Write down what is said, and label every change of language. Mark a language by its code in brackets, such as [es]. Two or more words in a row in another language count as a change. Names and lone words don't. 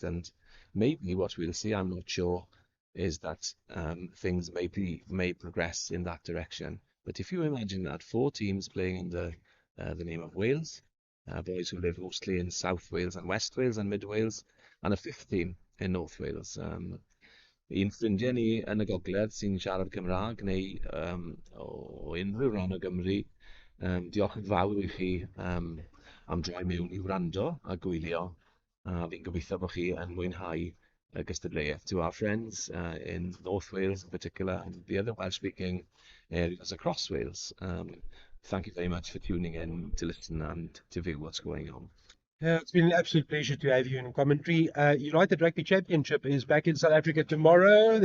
[en] And maybe what we'll see, I'm not sure, is that things may progress in that direction. But if you imagine that 4 teams playing under the name of Wales, boys who live mostly in South Wales and West Wales and Mid Wales, and a 5th team in North Wales. [cy] Un ffrindiau ni yn y Gogledd sy'n siarad Cymraeg neu o unrhyw ran o Gymru, diolch yn fawr i chi am droi mewn i wrando a gwylio. A fi'n gobeithio bod chi yn mwynhau y gystadleuaeth. [en] To our friends in North Wales in particular and the other Welsh-speaking areas across Wales, thank you very much for tuning in to listen and to view what's going on. Yeah, it's been an absolute pleasure to have you in commentary. United Rugby Championship is back in South Africa tomorrow.